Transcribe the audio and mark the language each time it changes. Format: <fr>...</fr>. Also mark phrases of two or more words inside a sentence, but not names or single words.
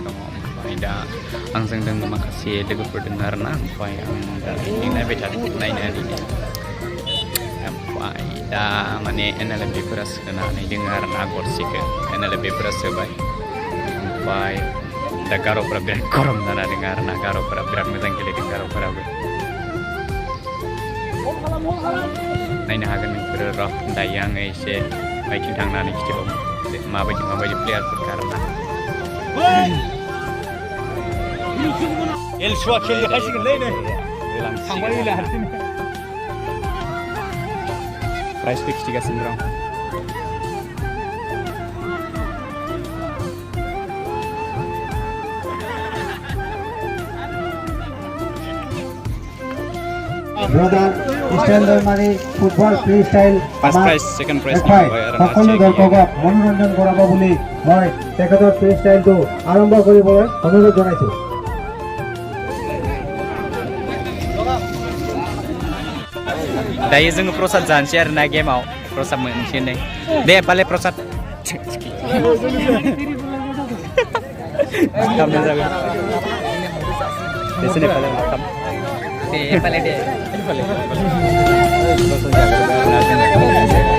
<brx>दङ ओमफ्राय दा आंजों दङ माखासे लोगोफोर दङ आरोना ओमफ्राय आं दा नायबाय थादों नायनानै ओमफ्राय दा माने NLP फोरा सोनानै दङ आरोना गरसेखौ NLP फोरा सोबाय ओमफ्राय दा गार'फोरा बिराद गरम जाना दङ आरोना गार'फोरा बिराद मोजां गेलेदों गार'फोराबो नायनो हागोन नोंसोरो र' दायो आङो एसे बाइकिं थांनानै खिथिबावो माबायदि प्लेयारफोर खारोना एलसुआ खेल देखायसिगोनलै नै थांबाय हारसिं</brx> <en>price fix</en> <brx>खिथिगासिनो दं</brx> <en>Brother, standard money, football freestyle. First prize, second prize.</en> <as>সকলো দৰ্শকক মনোৰঞ্জন কৰাব বুলি মই তেখেতৰ ফ্ৰীষ্টাইলটো আৰম্ভ কৰিবলৈ অনুৰোধ জনাইছো।</as> <brx>दायो जोङो प्रसाद जानोसै आरोना गेमाव प्रसाद मोनसे नै दे पाले प्रसाद खामनो जागोन बेसने पाले खाम दे पाले दे पाले प्रसाद जागोन</brx>